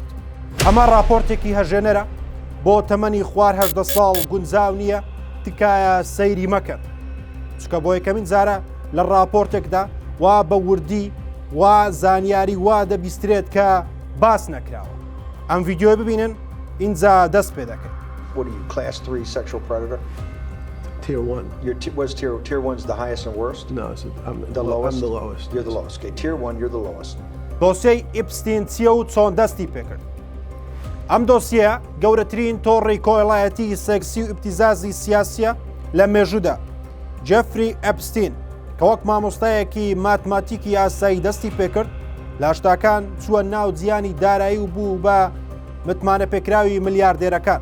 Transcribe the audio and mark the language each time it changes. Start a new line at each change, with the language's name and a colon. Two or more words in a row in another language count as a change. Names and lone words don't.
Central Kurdish: ئەمە راپۆرتێکی هەژێنەرە بۆ تەمەنی خوار 18 ساڵ گونجاو نییە تکایە سەیری مەکرد، چکە بۆ یەکەمین جارە لە راپۆرتێکدا وا بە وردی وا زانیاری وا دەبیسترێت کە باس نەکراوە. ئەم ڤیدیۆی ببینن اینجا دەست پێ دەکەن.
English: What are you, class 3 sexual predator? Tier 1. What's tier 1's the highest and worst? No, I'm the lowest. I'm the lowest. You're the lowest. Okay, tier 1, you're the lowest.
Central Kurdish: دۆسیەی ئیپستین چییە و چۆن دەستی پێکرد؟ ئەم دۆسیە گەورەترین تۆڕی کۆڵایەتی سێکسی و ئیبتیزازی سیاسیە لە مێژوودا. جێفری ئەپستین کە وەک مامۆستایەکی ماتماتیکی ئاسایی دەستی پێکرد، لاشتاکان چووە ناو جیانی دارایی و بوو بە متمانە پێکراوی ملیاردێرەکان.